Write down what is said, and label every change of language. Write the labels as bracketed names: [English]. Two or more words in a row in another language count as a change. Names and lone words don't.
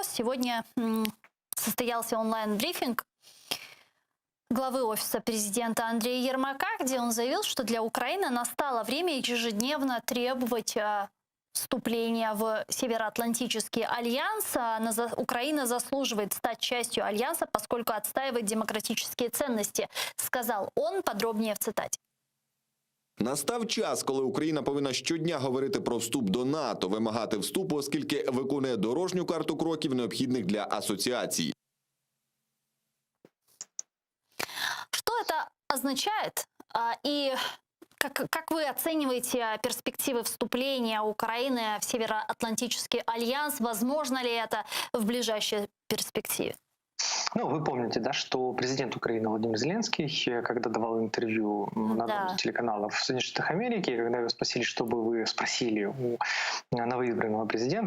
[Russian] Сегодня состоялся онлайн-брифинг главы Офиса президента Андрея Ермака, где он заявил, что для Украины настало время ежедневно требовать вступления в Североатлантический альянс. Украина заслуживает стать частью альянса, поскольку отстаивает демократические ценности, сказал он. Подробнее в цитате. [Ukrainian] Настав час, коли Україна повинна щодня говорити про вступ до НАТО, вимагати вступу, оскільки виконує дорожню карту кроків, необхідних для асоціації. [Russian] Что это означает? И как вы оцениваете перспективы вступления Украины в Североатлантический альянс? Возможно ли это в ближайшей перспективе? Ну, вы помните, да, что президент Украины Владимир Зеленский, когда давал интервью на одном из телеканалов в Соединенных Штатах Америки, когда его спросили, что бы вы спросили у новоизбранного президента, он сказал, да,